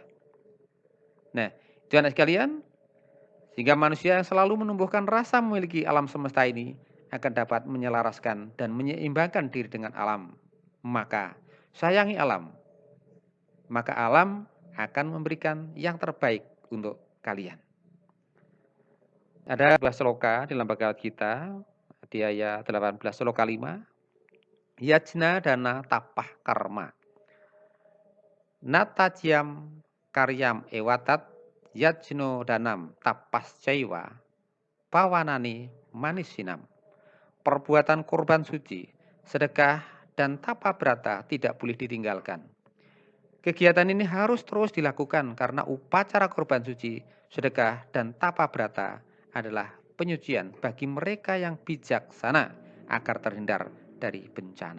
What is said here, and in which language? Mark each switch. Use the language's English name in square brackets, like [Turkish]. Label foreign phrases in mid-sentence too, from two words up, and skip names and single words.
[Indonesian] Nah, itu anak sekalian, sehingga manusia yang selalu menumbuhkan rasa memiliki alam semesta ini akan dapat menyelaraskan dan menyeimbangkan diri dengan alam. Maka sayangi alam, maka alam akan memberikan yang terbaik untuk kalian. Ada 12 sloka dalam Bhagavad Gita, di ayat 18 sloka 5. [Sanskrit] यज्ञ दान तपः कर्म. न त्याज्यं कार्यम् एव तत् यज्ञो दानं तपश् चैव पावनानि मनीषिणाम्. [Indonesian] Perbuatan korban suci, sedekah, dan tapa brata tidak boleh ditinggalkan. Kegiatan ini harus terus dilakukan karena upacara korban suci, sedekah, dan tapa brata adalah penyucian bagi mereka yang bijaksana agar terhindar dari bencana.